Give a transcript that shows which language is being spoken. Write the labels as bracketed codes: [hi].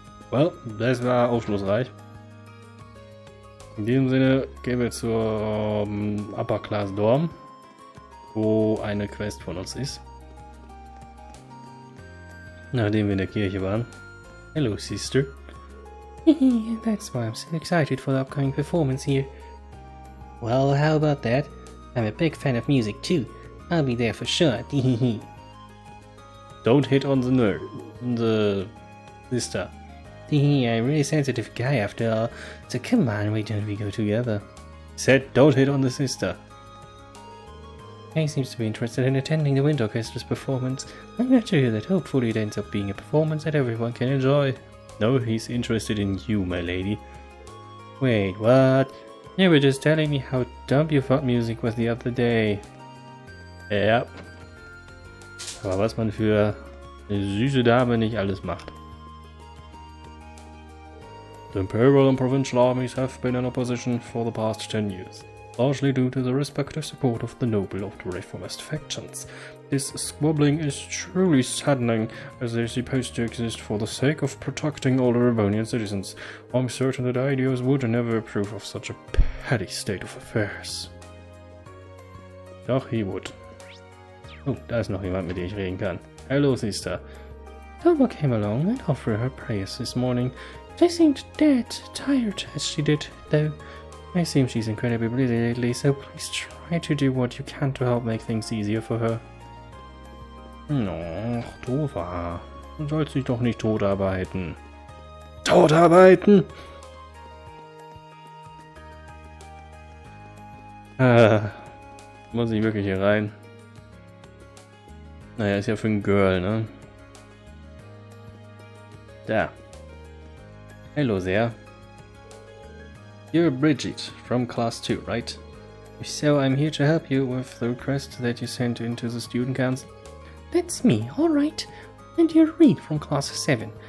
[de] Well, das war aufschlussreich. In diesem Sinne gehen wir zur Upper Class Dorm, wo eine Quest von uns ist. Nachdem wir in der Kirche waren. [en] Hello, sister. That's why I'm so excited for the upcoming performance here. Well, how about that? I'm a big fan of music too. I'll be there for sure. Don't hit on the sister. I'm a really sensitive guy after all. So come on, why don't we go together? Said don't hit on the sister. He seems to be interested in attending the Wind Orchestra's performance. I'm glad to hear that. Hopefully it ends up being a performance that everyone can enjoy. No, he's interested in you, my lady. Wait, what? You were just telling me how dumb you thought music was the other day. [de] Ja. Aber was man für eine süße Dame nicht alles macht. [en] The imperial and provincial armies have been in opposition for the past 10 years. Largely due to the respective support of the noble of the reformist factions. This squabbling is truly saddening, as they're supposed to exist for the sake of protecting all the Rebonian citizens. I'm certain that Idios would never approve of such a petty state of affairs. Doch, he would. [de] Oh, da ist noch jemand, mit dem ich reden kann. [en] Hello, sister. Thelma came along and offered her prayers this morning. She seemed dead tired as she did, though. I assume she's incredibly busy lately, so please try to do what you can to help make things easier for her. No, Tova. [de] Du sollst dich doch nicht totarbeiten. Totarbeiten? Muss ich wirklich hier rein? Naja, ist ja für ein Girl, ne? Da. [en] Hello there. You're Bridget from class 2, right? If so, I'm here to help you with the request that you sent into the student council. That's me, alright. And you're Reed from class 7.